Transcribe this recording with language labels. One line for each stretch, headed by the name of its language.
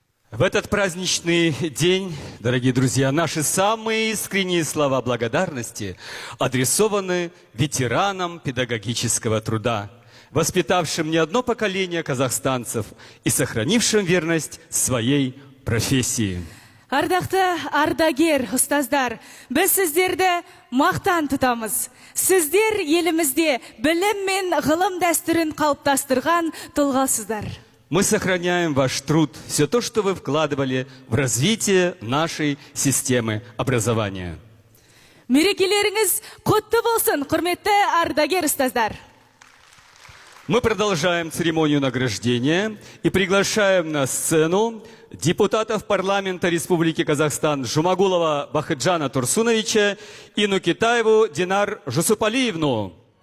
Russian: В этот праздничный день, дорогие друзья, наши самые искренние слова благодарности адресованы ветеранам педагогического труда, воспитавшим не одно поколение казахстанцев и сохранившим верность своей профессии.
Kazakh: Ардақты ардагер ұстаздар, біз сіздерді мақтан тұтамыз. Сіздер елімізде білім мен ғылым дәстүрін қалыптастырған тұлғасыздар.
Russian: Мы сохраняем ваш труд, все то, что вы вкладывали в развитие нашей системы образования.
Kazakh: Мерекелеріңіз құтты болсын, құрметті ардагер ұстаздар.
Russian: Мы продолжаем церемонию награждения и приглашаем на сцену депутатов парламента Республики Казахстан Жумагулова Бахыджана Турсуновича и Нукетаеву Динар Жусупалиевну.